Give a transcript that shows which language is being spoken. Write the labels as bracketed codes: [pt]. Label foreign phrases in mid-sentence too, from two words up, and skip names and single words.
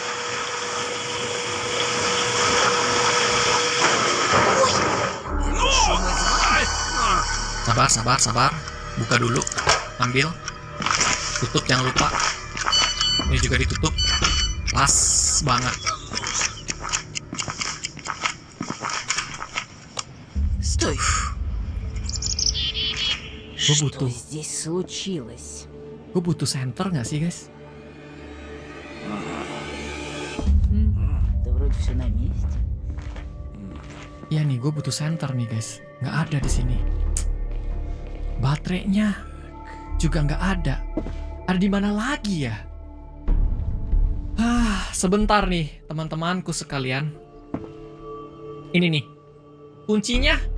[id] Sabar. Buka dulu. Ambil. Tutup jangan lupa. Ini juga ditutup. Pas banget. [ru] Стой. [id] Gue butuh. [ru] Что здесь случилось? [id] Gue butuh center nggak sih guys? [ru] Да вроде все на месте. [id] Iya nih, gue butuh center nih guys. Nggak ada di sini. Baterainya juga nggak ada. Ada di mana lagi ya? Sebentar nih teman-temanku sekalian. Ini nih kuncinya.